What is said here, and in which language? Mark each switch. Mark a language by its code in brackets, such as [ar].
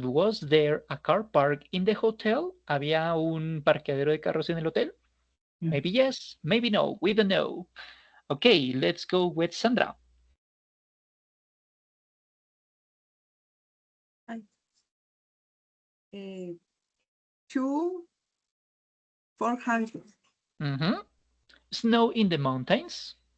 [en] Was there a car park in the hotel? [es] ¿Había un parqueadero de carros en el hotel? [en] Maybe yes, maybe no. We don't know. Okay, let's go with Sandra. Two, 400. Snow in the mountains.